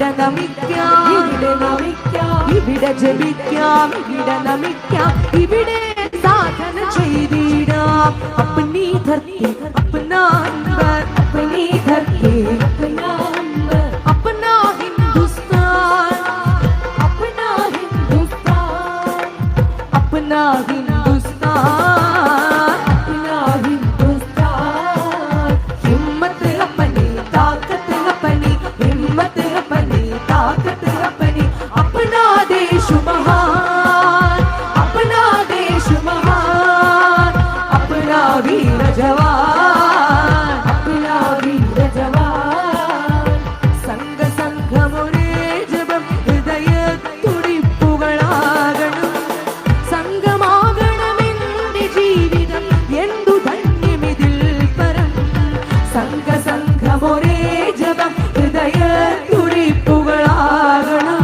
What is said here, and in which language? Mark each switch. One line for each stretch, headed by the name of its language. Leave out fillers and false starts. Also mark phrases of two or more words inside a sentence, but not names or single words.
Malayalam: നമിക്കാം, ഇവിടെ നമിക്കാം, ഇവിടെ ജപിക്കാം, ഇവിടെ നമിക്കാം, ഇവിടെ സാധന ചെയ്തിടാം.
Hindi: अपनी धरती अपना अंबर, अपनी धरती अपना अंबर, अपना हिंदुस्तान, अपना हिंदुस्तान, अपना हिंदुस्तान, अपना हिंदुस्तान. हिम्मत अपनी ताकत अपनी, हिम्मत अपनी ताकत अपनी, अपना देश महान, अपना देश महान, अपना वीर जवान, अपना वीर जवान.
Malayalam: സംഘ സംഘമൊരേ ജപം ഹൃദയ തുടിപ്പുകളാകണം, സംഘമാകണമെന്റെ ജീവിതം എന്തു ധന്യമിതിൽ പരം. സംഘ സംഘമൊരേ ജപം ഹൃദയ തുടിപ്പുകളാകണം,